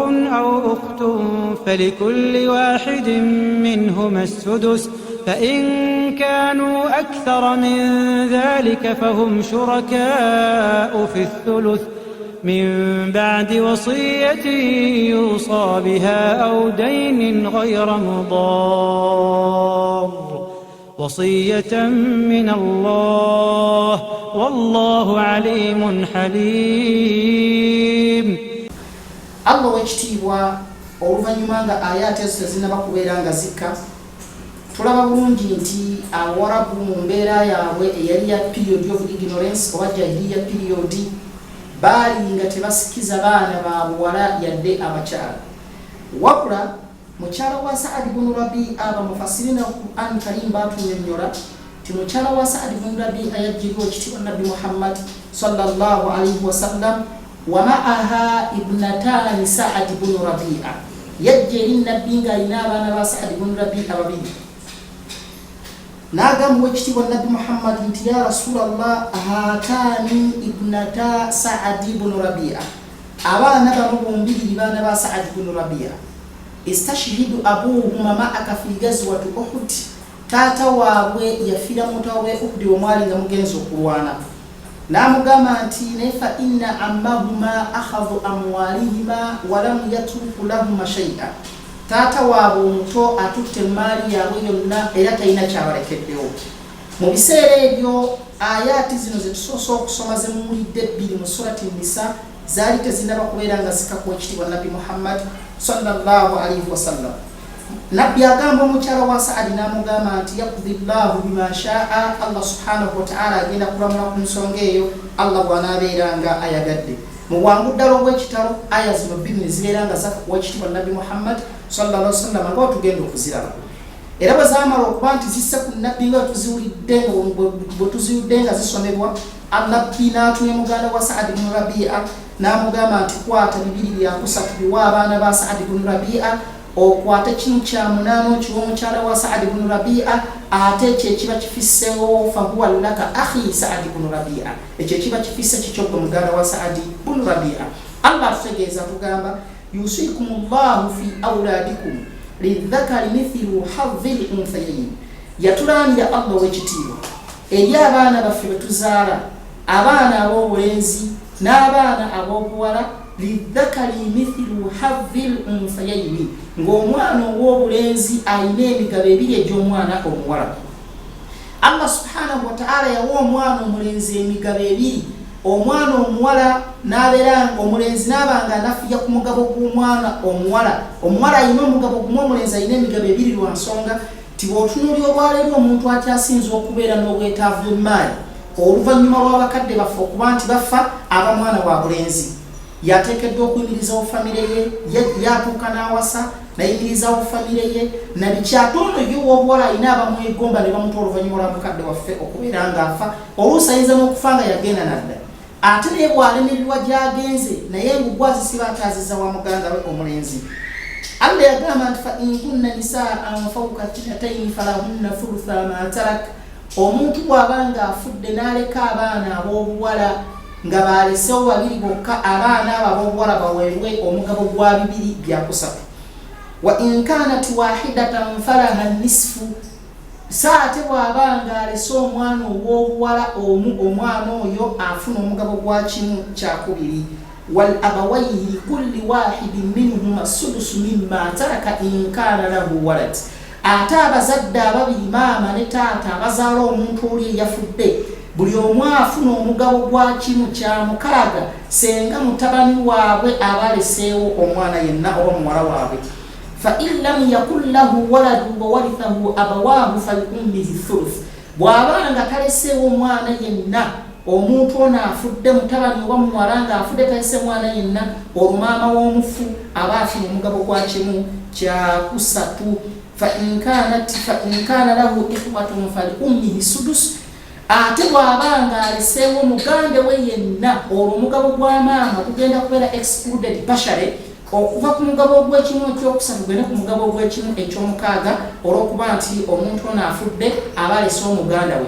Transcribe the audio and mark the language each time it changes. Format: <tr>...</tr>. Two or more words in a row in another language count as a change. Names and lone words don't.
<ar>أو أخت فلكل واحد منهما السدس فإن كانوا أكثر من ذلك فهم شركاء في الثلث من بعد وصية يوصى بها أو دين غير مضار وصية من الله والله عليم حليم.</ar> <lg>Allah wekitiibwa oluvannyuma nga ayati ezo tezinnaba kubeera nga zikka, tulaba bulungi nti Awarabu mu mbeera yaabwe eyali ya</lg> <en>period of ignorance</en> <lg>oba jahiliya period baali nga tebasikiza baana ba buwala yadde abakyala. Wabula mukyala wa Saad ibn Rabi'a abamufasirina Qur'an Karim batunnyonnyola ti mukyala wa Saad ibn Rabi'a yajjirwa ekitiibwa Nabbi Muhammad</lg> <ar>صلى الله عليه وسلم ومعها ابنتان</ar> <lg>Saad ibn Rabi'a, yajja eri Nabbi ng'alina abaana ba Saad ibn Rabi'a babiri. N'agamba ekitiibwa Nabbi Muhammad nti</lg> <ar>يا رسول الله هاتان ابنتا</ar> <lg>Saad ibn Rabi'a, abaana bano bombiriri baana ba Saad ibn Rabi'a.</lg> <ar>استشهد أبوهما معك في غزوة أحد,</ar> <lg>taata waabwe yafiira mu lutalo lwa Uhud omwali nga mugenzi okulwana. N'amugamba nti naye</lg> <ar>فإن عمهما أخذ أموالهما ولم يترك لهما شيئا,</ar> <lg>taata waabwe omuto atutte maali yaabwe yonna era talina kyabalekeddewo. Mu biseera ebyo ayati zino ze tusoose okusoma ze muwulidde 2 mu surati Nisa zaali tezinnaba kubeera nga zikka ku ekitiibwa Nabbi Muhammad</lg> <ar>صلى الله عليه وسلم.</ar> <lg>nabbi agamba omukyala wa Saadi n'amugamba nti</lg> <ar>يقضي الله بما شاء,</ar> <lg>Allah</lg> <ar>سبحانه وتعالى</ar> <lg>agenda kulamula ku nsonga eyo Allah bw'anaabeeranga ayagadde. Mu bwangu ddala obw'ekitalo aya zino bbiri ne zibeera nga zakuwa ekitiibwa Nabbi Muhammad</lg> <ar>صلى الله عليه وسلم</ar> <lg>nga tugenda okuziraba. Era bwe zaamala okuba nti zisse ku nabbi nga bwe tuziwudde nga zisomebwa, nabbi n'atumya muganda wa Saadi ibn Rabi'a n'amugamba nti kwata 200 biwa abaana ba Saadi ibn Rabi'a, okwata kinu kya munaana okiwa omukyala wa Saadi ibn Rabi'a, ate ekyo ekiba kifissewo</lg> <ar>فهو لك أخي</ar> <lg>Saadi ibn Rabi'a, ekyo ekiba kifisse kikyogwe muganda wa Saadi ibn Rabi'a.</lg> <ar>Allah</ar> <lg>tutegeeza tugamba</lg> <ar>يوصيكم الله في أولادكم للذكر مثل حظ الأنثيين.</ar> <lg>Yatulaamira Allah ow'ekitiibwa eri abaana baffe be tuzaala, abaana ab'obulenzi n'abaana ab'obuwala,</lg> <ar>للذكر مثل حظ الأنثيين,</ar> <lg>ng'omwana ow'obulenzi alina emigabo ebiri egy'omwana omuwala. Allah</lg> <ar>سبحانه وتعالى</ar> <lg>yawa omwana omulenzi emigabo ebiri, omwana omuwala n'abeera omulenzi n'abanga anafiya ku mugabo gw'omwana omuwala. Omuwala alina omugabo gumu, omulenzi alina emigabo ebiri, lwa nsonga ti bw'otunuulira olwaleero omuntu atyasinza okubeera n'obwetaavu bw'emmaali oluvannyuma lw'abakadde baffe okuba nti bafa aba mwana wa bulenzi, yateekeddwa okuyimirizawo famire ye, yatuuka n'awasa nayimirizawo famire ye, na bikyatono y'owobuwala alina abamwegomba ne bamuta oluvannyuma lwa mukadde waffe okubeera ng'afa, oluusi ayinza n'okufa nga yagenda nadda. Ate naye bw'alemererwa gy'agenze naye ngugwazisiba ataziza wa muganda we omulenzi.</lg> <ar>Allah</ar> <lg>yagamba nti</lg> <ar>فإن كن نساء فوق اثنتين فلهن ثلثا ما ترك.</ar> <lg>Omuntu bw'abanga afudde n'aleka abaana ab'obuwala nga balesewo babiri bokka, abaana abo ab'obuwala baweebwe omugabo gwa 2/3.</lg> <ar>وإن كانت واحدة فلها النصف.</ar> <lg>Saate bw'abanga alese omwana ow'obuwala omu, omwana oyo afuna omugabo gwa 1/2.</lg> <ar>ولأبويه لكل واحد منهما السدس مما ترك إن كان له ولد.</ar> <lg>Ate abazadde ababiri, maama ne taata abazaala omuntu oli eyafudde, buli omu afuna omugabo gwa 1/6 senga mutabani waabwe abaleseewo omwana yenna oba muwala waabwe.</lg> <ar>فإن لم يكن له ولد وورثه أبواه فلأمه الثلث.</ar> <lg>Bw'abanga taleseewo omwana yenna, omuntu ono afudde, mutabani oba muwala nga afudde talese mwana yenna, olwo maama w'omufu aba afuna omugabo gwa 1/3.</lg> <ar>فإن كان له إخوة فلأمه السدس.</ar> <lg>Ate bw'abanga aleseewo mugande we yenna, olwo omugabo gwa maama gugenda kubeera</lg> <en>excluded partially,</en> <lg>okuva ku mugabo gw'ekimu/3 gugende ku mugabo gw'ekimu/6 olw'okuba nti omuntu ono afudde aba alese omuganda we.</lg>